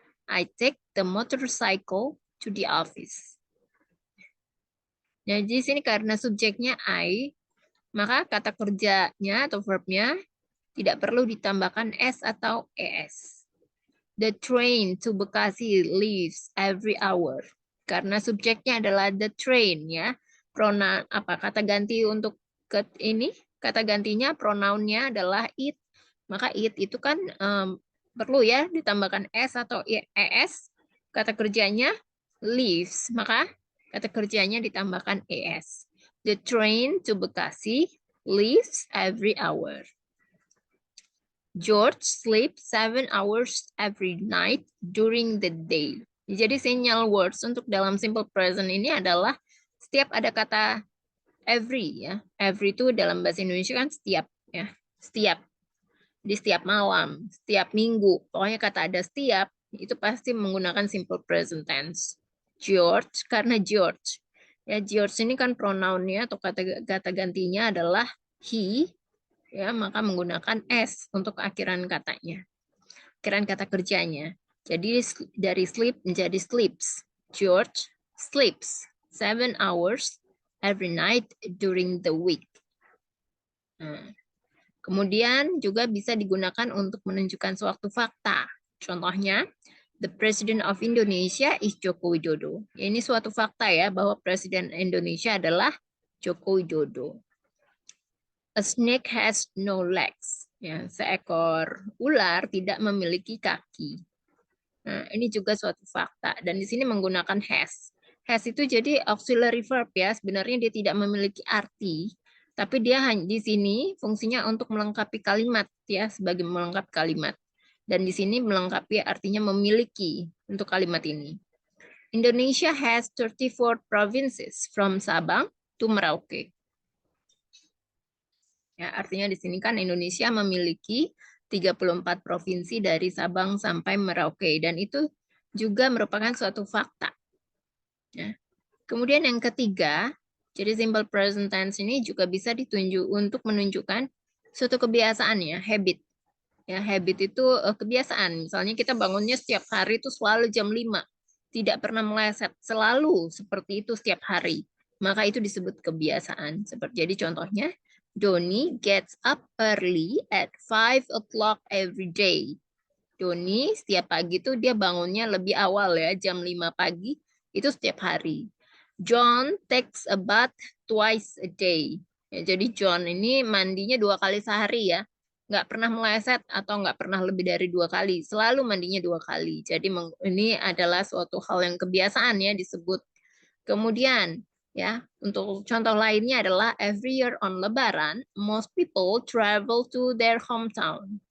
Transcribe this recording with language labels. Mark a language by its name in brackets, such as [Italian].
[English] I take the motorcycle to the office. [Indonesian] Nah, di sini karena subjeknya I, maka kata kerjanya atau verbnya tidak perlu ditambahkan s atau es. [English] The train to Bekasi leaves every hour. [Indonesian] Karena subjeknya adalah the train ya. Pronoun apa kata ganti untuk ini? Kata gantinya pronounnya adalah it. Maka it itu kan perlu ya ditambahkan s atau es. Kata kerjanya leaves. Maka kata kerjanya ditambahkan es. [English] The train to Bekasi leaves every hour. George sleeps 7 hours every night during the day. [Indonesian] Jadi signal words untuk dalam simple present ini adalah setiap ada kata every ya. Every itu dalam bahasa Indonesia kan setiap ya. Setiap. Di setiap malam, setiap minggu. Pokoknya kata ada setiap itu pasti menggunakan simple present tense. George karena George. Ya, George ini kan pronounnya atau kata gantinya adalah he, ya, maka menggunakan s untuk akhiran katanya. Akhiran kata kerjanya. Jadi dari sleep menjadi sleeps. [English] George sleeps 7 hours every night during the week. [Indonesian] Nah, kemudian juga bisa digunakan untuk menunjukkan suatu fakta. Contohnya, [English] the President of Indonesia is Joko Widodo. [Indonesian] Ya, ini suatu fakta ya, bahwa Presiden Indonesia adalah Joko Widodo. [English] A snake has no legs. [Indonesian] Ya, seekor ular tidak memiliki kaki. Nah, ini juga suatu fakta. Dan di sini menggunakan has. Has itu jadi auxiliary verb ya. Sebenarnya dia tidak memiliki arti. Tapi dia hanya di sini fungsinya untuk melengkapi kalimat ya, sebagai melengkapi kalimat. Dan di sini melengkapi artinya memiliki untuk kalimat ini. [English] Indonesia has 34 provinces from Sabang to Merauke. [Indonesian] Ya, artinya di sini kan Indonesia memiliki 34 provinsi dari Sabang sampai Merauke dan itu juga merupakan suatu fakta. Ya. Kemudian yang ketiga, jadi simple present tense ini juga bisa ditunjuk untuk menunjukkan suatu kebiasaan ya, habit. Ya, habit itu kebiasaan. Misalnya kita bangunnya setiap hari itu selalu jam 5. Tidak pernah meleset, selalu seperti itu setiap hari. Maka itu disebut kebiasaan. Jadi contohnya, [English] Doni gets up early at 5 o'clock every day. [Indonesian] Doni setiap pagi itu dia bangunnya lebih awal ya, jam 5 pagi, itu setiap hari. [English] John takes a bath twice a day. [Indonesian] Ya, jadi John ini mandinya 2 kali sehari ya. Nggak pernah meleset atau nggak pernah lebih dari 2 kali. Selalu mandinya 2 kali. Jadi ini adalah suatu hal yang kebiasaan ya disebut. Kemudian ya, untuk contoh lainnya adalah [English] every year on Lebaran, most people travel to their hometown.